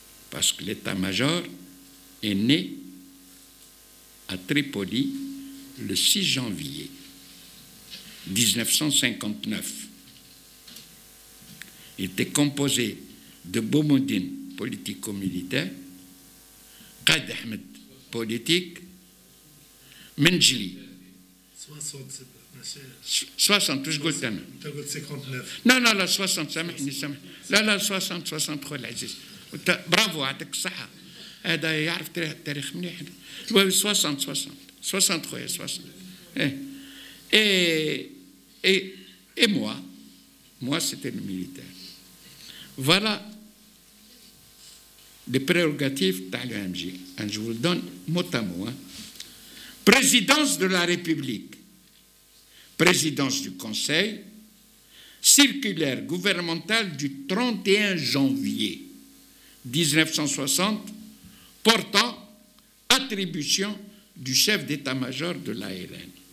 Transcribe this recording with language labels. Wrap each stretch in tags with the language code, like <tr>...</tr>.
<fr>Parce que l'état-major est né à Tripoli le 6 janvier 1959. Il était composé de Boumediene, politico-militaire, Qad Ahmed, politique, Menjli.</fr> <ar>60, واش قلت انا؟ انت قلت 59. لا 60 سامحني لا 63 العزيز برافو يعطيك الصحة هذا يعرف التاريخ مليح 60 خويا 60</ar> <fr>et moi c'était le militaire. Voilà les prérogatives de l'OMG. Je vous le donne mot à mot. Présidence de la République, présidence du Conseil, circulaire gouvernementale du 31 janvier 1960 portant attribution du chef d'état-major de l'ALN.</fr>